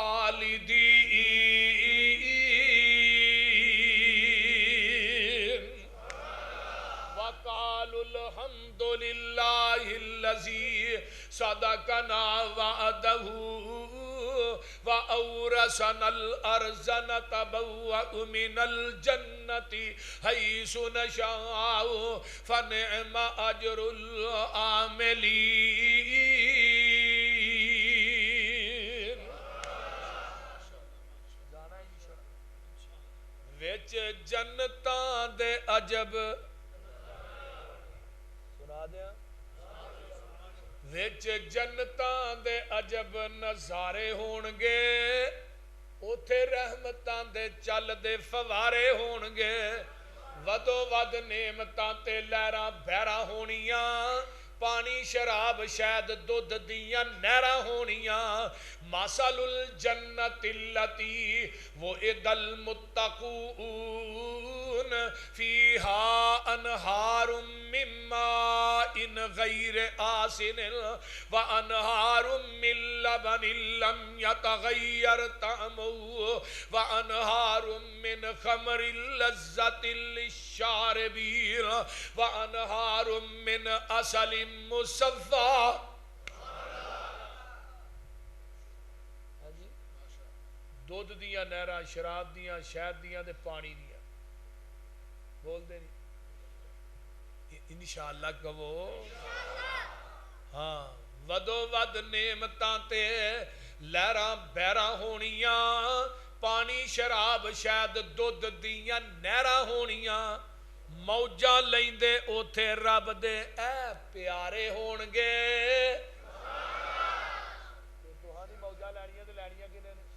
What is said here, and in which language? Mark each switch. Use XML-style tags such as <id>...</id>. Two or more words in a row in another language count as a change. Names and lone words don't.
<ar>خَالِدِينَ وَقَالُوا الْحَمْدُ لِلَّهِ الَّذِي صَدَقَنَا وَعْدَهُ وَأَوْرَثَنَا الْأَرْضَ نَتَبَوَّأُ مِنَ الْجَنَّةِ حَيْثُ نَشَاءُ فَنِعْمَ أَجْرُ الْعَامِلِينَ.</ar> <pa>وچ جنتاں دے عجب سنا دیا، وچ جنتاں دے عجب نظارے ہون گے، اوتھے رحمتاں دے چل دے فوارے ہون گے. ودو ود نعمتاں تے لہراں بہراں ہونیاں، پانی شراب شہد دودھ دیاں نہراں ہونیاں.</pa> <ar>مثل الجنت التی وعد المتقون فیہا انہار من ماء غیر آسن وانہار من لبن لم یتغیر طعمہ وانہار من خمر لذت للشاربین وانہار من عسل مصفی.</ar> <pa>دودھ دیاں نہراں، شراب دیاں، شہد دیاں تے پانی دیاں. بول دے نہیں انشاءاللہ کہو. ہاں ودو ود نعمتاں تے لہراں بہراں ہونیاں، پانی شراب شہد دودھ دیاں نہراں ہونیاں. ਮੌਜਾਂ ਲੈਂਦੇ ਉਥੇ ਰੱਬ ਦੇ ਐ ਪਿਆਰੇ ਹੋਣਗੇ। ਤੁਹਾਡੀ ਮੌਜਾਂ ਲੈਣੀਆਂ ਤੇ ਲੈਣੀਆਂ ਕਿਹਨੇ ਨੇ?</pa>